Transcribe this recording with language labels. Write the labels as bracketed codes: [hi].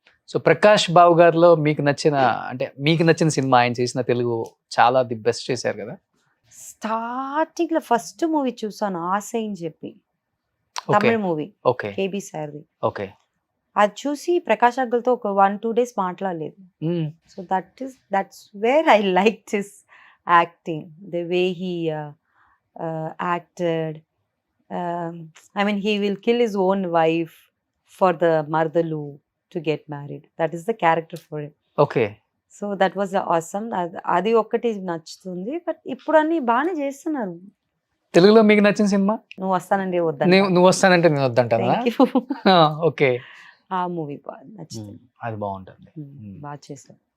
[te] So Prakash బాబు గారిలో మీకు నచ్చిన సినిమా, ఆయన చేసిన తెలుగు చాలా ది బెస్ట్ చేశారు కదా. స్టార్టింగ్ లో ఫస్ట్ మూవీ చూసాను ఆశ అని చెప్పి. ఓకే తమిళ మూవీ ఓకే కేబీ సార్ది. ఓకే అది చూసి ప్రకాష్ అంకుల్తో ఒక 1-2 డేస్ మాట్లాడలేదు. [en] So that's where I liked his acting, the way he acted. I mean, he will kill his own wife for the Mardalu to get married. That is the character for him. Okay so that was awesome. [te] అది ఒక్కటి నచ్చుతుంది. But ఇప్పుడు అన్ని బాగానే చేస్తున్నారు. తెలుగులో మీకు నచ్చిన సినిమా? నువ్వు వస్తానండి వద్దంట. నువ్వు వస్తానంటే నేను వద్దంటానా? [en] Thank you. Okay [te] ఆ మూవీ బాగా నచ్చుతుంది. అది బాగుంటుంది. బాగా చేశారు.